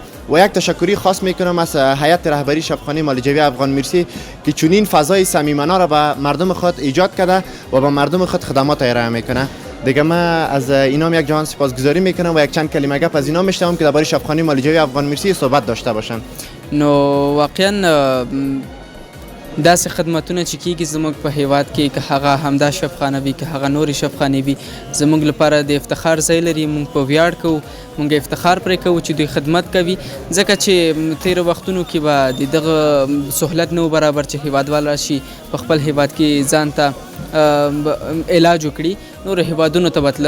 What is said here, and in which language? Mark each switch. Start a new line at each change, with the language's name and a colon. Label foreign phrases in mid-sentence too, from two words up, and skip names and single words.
Persian: و یک تشکری خاص میکنم از هیئت رهبری شفاخانه مالیجوی افغان مرسی که چنین فضای صمیمانه را به مردم خود ایجاد کرده و به مردم خود خدمات ارائه میکنه. دیگه من از اینام یک جهان سپاسگزاری میکنم و یک چند کلمه گپ از اینا میشنوم که درباره شفاخانه مالیجوی افغان مرسی صحبت داشته باشن.
Pashto: نو واقعا داسې خدمتونه چې کیږي زموږ په هیواد کې که هغه همدا شفاخانه وي که هغه نورې شفاخانې وي زموږ لپاره د افتخار ځای لري. موږ په ویاړ کوو، موږ افتخار پرې کوو چې دوی خدمت کوي ځکه چې تیرو وختونو کې به د دغه سهولت نه و برابر چې هیوادوال راشي په خپل هیواد کې ځان ته علاج وکړي، نورو هیوادونو ته بتلل.